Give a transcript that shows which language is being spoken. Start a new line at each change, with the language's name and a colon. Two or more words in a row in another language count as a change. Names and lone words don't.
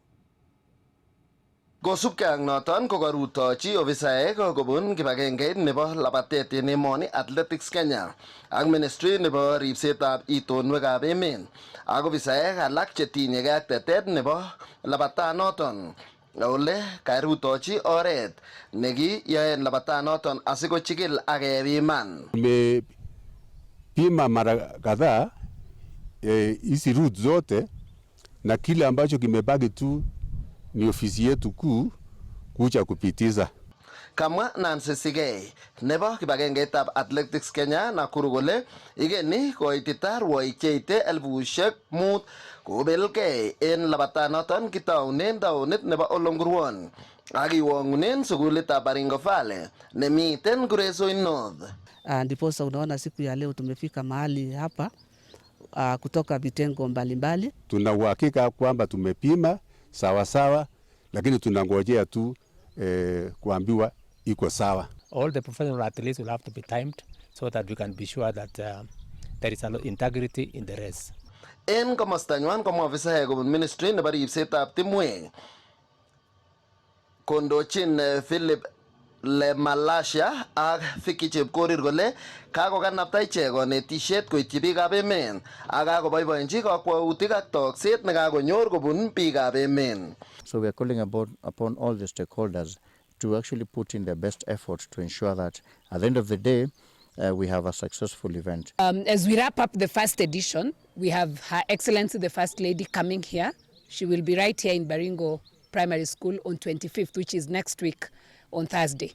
Kalenjin: Kosubkei ak noton ko karutochi ofisaek kobun kibagengeit nebo labatet en emoni Athletics Kenya ak Ministry nebo ribsetab itonwekab emet ak ofisaek alak chetinyegei ak tetet nebo labatanoton ole karutochi oret nekiyaen labatanoton asikochikil ak kepiman.
Swahili: Pima mara kadhaa hizi route zote na kile ambacho kimebaki tu ni ofisi yetu kuu kuja kupitiza.
Kalenjin: Kamwa Nancy Sigei nebo kibagengeitab Athletics Kenya Nakuru kole igeni koitita rwoik cheite 5,000 kobelgei en labatanoton kitaunen taonit nebo Ole Nguruon ak iwang'unen sukulitab Baringo Valley nemiten Kuresoi North.
Swahili: Ndiposa unaona siku ya leo tumefika mahali hapa kutoka vitengo mbalimbali. Tuna uhakika kwamba tumepima sawa sawa, lakini tunangojea tu kuambiwa iko sawa.
English: All the professional athletes will have to be timed so that we can be sure that there is integrity in the race.
Kalenjin: En komostanywan komwa ofisaek kobun ministry nebo ribsetab timwek kondochin Philip Le Malasha ak Vicky Chepkorir kole kakokanapta ichek konetisiet koityi biikab emet ak kakoboiboenchi kakwautik ak tokset nekakonyor kobun biikab emet.
English: So we are calling upon all the stakeholders to actually put in their best effort to ensure that at the end of the day we have a successful event. As we wrap up the first edition, we have Her Excellency the First Lady coming here. She will be right here in Baringo Primary School on 25th, which is next week on Thursday.